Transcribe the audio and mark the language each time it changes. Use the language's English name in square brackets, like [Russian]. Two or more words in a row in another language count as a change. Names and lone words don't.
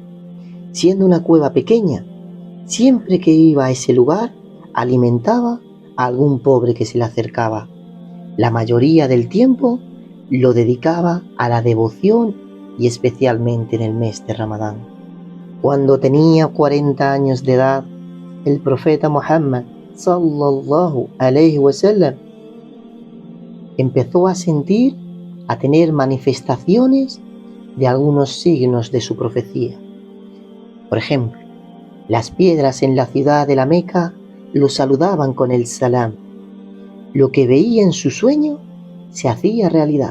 [Spanish] Siendo una cueva pequeña, siempre que iba a ese lugar alimentaba a algún pobre que se le acercaba. La mayoría del tiempo lo dedicaba a la devoción y especialmente en el mes de Ramadán. Cuando tenía 40 años de edad, el profeta Muhammad [Arabic] صلى الله عليه و سلم [Spanish] empezó a sentir, a tener manifestaciones de algunos signos de su profecía. Por ejemplo, las piedras en la ciudad de la Meca lo saludaban con el salam. Lo que veía en su sueño se hacía realidad.